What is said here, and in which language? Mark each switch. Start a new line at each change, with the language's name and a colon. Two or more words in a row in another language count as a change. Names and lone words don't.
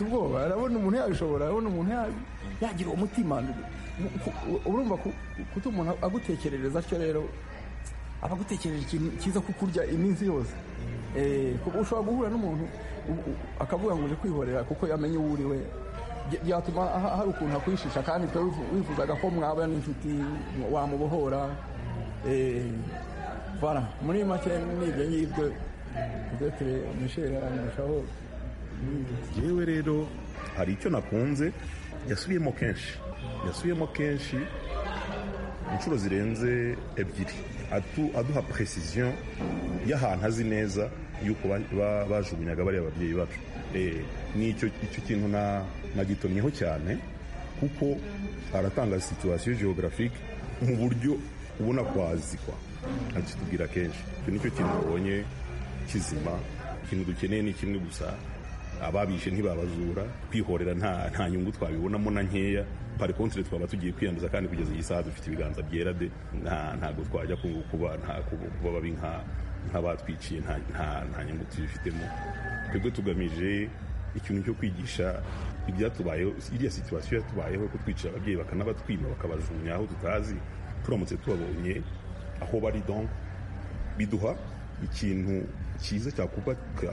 Kinyarwanda: ubwoba arabona umuntu yabishobora arabona umuntu yagira umutima urumva kuko umuntu agutekerereza atyo rero aba agutekereje ikintu cyiza kukurya iminsi yose ushobora guhura n'umuntu akavuga ngo uje kwihorera kuko yamenye uwo uri we byatuma hari ukuntu akwishisha kandi wifuzaga ko mwaba n'inshuti wamubohora voilà muri make n'ibyo ngibyo peut-être Michel arandushaho yewe rero hari icyo nakunze yasubiyemo kenshi inshuro zirenze ebyiri aduha precision y'ahantu azi neza yuko bajugunyaga bariya ababyeyi bacu icyo kintu nagitomyeho cyane kuko aratanga
French: situation géographique
Kinyarwanda: mu buryo ubona kwazikwa akitubwira kenshi icyo nicyo kintu nabonye kizima ikintu dukeneye ni kimwe gusa ababishe ntibabazura kwihorera nta nyungu twabibonamo na nkeya
French: par contre
Kinyarwanda: twaba tugiye kwiyanduza kandi kugeza iyi saha dufite ibiganza byera de ntabwo twajya kuba babi nk'abatwiciye nta nyungu tubifitemo twebwe tugamije ikintu cyo kwigisha ibyatubayeho iriya situation yatubayeho ko twicira ababyeyi bakanabatwima bakabajugunya aho tutazi turamutse tubabonye aho bari donc biduha ikintu cyiza cyakubaka